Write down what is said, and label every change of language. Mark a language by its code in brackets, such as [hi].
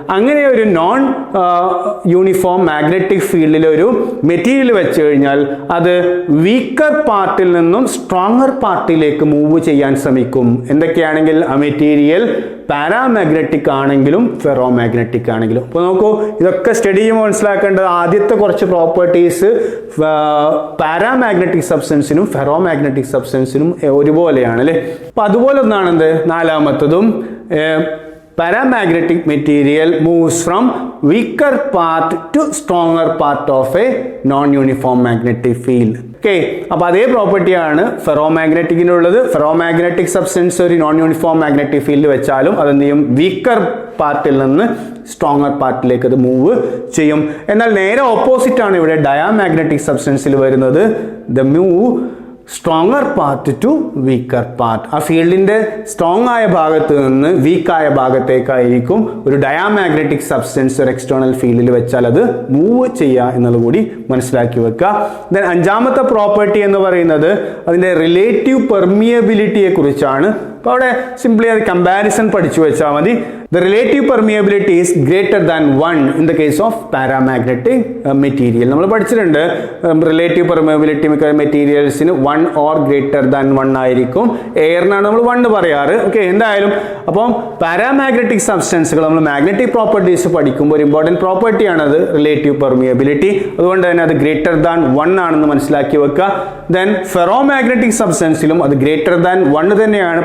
[ml] അങ്ങനെ ഒരു non uniform magnetic ഫീൽഡിൽ ഒരു മെറ്റീരിയൽ വെച്ച് കഴിഞ്ഞാൽ അത് വീക്കർ പാർട്ടിൽ നിന്നും സ്ട്രോങ്ങർ പാർട്ടിലേക്ക് മൂവ് ചെയ്യാൻ ശ്രമിക്കും. എന്തൊക്കെയാണെങ്കിൽ ആ മെറ്റീരിയൽ പാരാമാഗ്നറ്റിക് ആണെങ്കിലും ഫെറോമാഗ്നറ്റിക് ആണെങ്കിലും. അപ്പോൾ നോക്കൂ, ഇതൊക്കെ സ്റ്റഡി ചെയ്യുമ്പോൾ മനസ്സിലാക്കേണ്ടത് ആദ്യത്തെ കുറച്ച് പ്രോപ്പർട്ടീസ് പാരാമാഗ്നറ്റിക് സബ്സ്റ്റൻസിനും ഫെറോമാഗ്നറ്റിക് സബ്സ്റ്റൻസിനും ഒരുപോലെയാണ് അല്ലേ. അപ്പോൾ അതുപോലെ ഒന്നാണ് എന്ത് നാലാമത്തതും, [en] paramagnetic material moves from weaker part to stronger part of a non-uniform magnetic field. [ml] Okay, അപ്പോൾ അതേ പ്രോപ്പർട്ടിയാണ് ഫെറോമാഗ്നറ്റിക്കിനുള്ളത്. ഫെറോമാഗ്നറ്റിക് സബ്സ്റ്റൻസ് ഒരു നോൺ യൂണിഫോം മാഗ്നറ്റിക് ഫീൽഡ് വെച്ചാലും അതെന്ത് ചെയ്യും, വീക്കർ പാർട്ടിൽ നിന്ന് സ്ട്രോങ്ങർ പാർട്ടിലേക്ക് അത് മൂവ് ചെയ്യും. എന്നാൽ നേരെ ഓപ്പോസിറ്റ് ആണ് ഇവിടെ ഡയാമാഗ്നറ്റിക് സബ്സ്റ്റൻസിൽ വരുന്നത്. [en] The move stronger part to weaker part. [ml] ആ ഫീൽഡിന്റെ സ്ട്രോങ് ആയ ഭാഗത്ത് നിന്ന് വീക്കായ ഭാഗത്തേക്കായിരിക്കും ഒരു ഡയാമാഗ്നറ്റിക് സബ്സ്റ്റൻസ് ഒരു എക്സ്റ്റേണൽ ഫീൽഡിൽ വെച്ചാൽ അത് മൂവ് ചെയ്യുക എന്നുള്ളത് കൂടി മനസ്സിലാക്കി വെക്കുക. ദെൻ അഞ്ചാമത്തെ പ്രോപ്പർട്ടി എന്ന് പറയുന്നത് അതിന്റെ റിലേറ്റീവ് പെർമിയബിലിറ്റിയെ കുറിച്ചാണ്. അപ്പോൾ അവിടെ സിംപ്ലി അത് കമ്പാരിസൺ പഠിച്ചു വെച്ചാൽ മതി. [en] The relative permeability is greater than 1 in the case of paramagnetic material. [ml] നമ്മൾ പഠിച്ചിട്ടുണ്ട് റിലേറ്റീവ് പെർമിയബിലിറ്റി മിക്ക മെറ്റീരിയൽസിന് 1 or greater than 1 ആയിരിക്കും. എയറിനാണ് നമ്മൾ 1 പറയാറ്. ഓക്കെ, എന്തായാലും അപ്പം പാരാമാഗ്നറ്റിക് സബ്സ്റ്റൻസുകൾ നമ്മൾ മാഗ്നറ്റിക് പ്രോപ്പർട്ടീസ് പഠിക്കുമ്പോൾ ഒരു ഇമ്പോർട്ടൻറ്റ് പ്രോപ്പർട്ടിയാണത് റിലേറ്റീവ് പെർമിയബിലിറ്റി. അതുകൊണ്ട് തന്നെ അത് ഗ്രേറ്റർ ദാൻ 1 ആണെന്ന് മനസ്സിലാക്കി വെക്കുക. ദെൻ ഫെറോമാഗ്നറ്റിക് സബ്സ്റ്റൻസിലും അത് ഗ്രേറ്റർ ദാൻ 1 തന്നെയാണ്.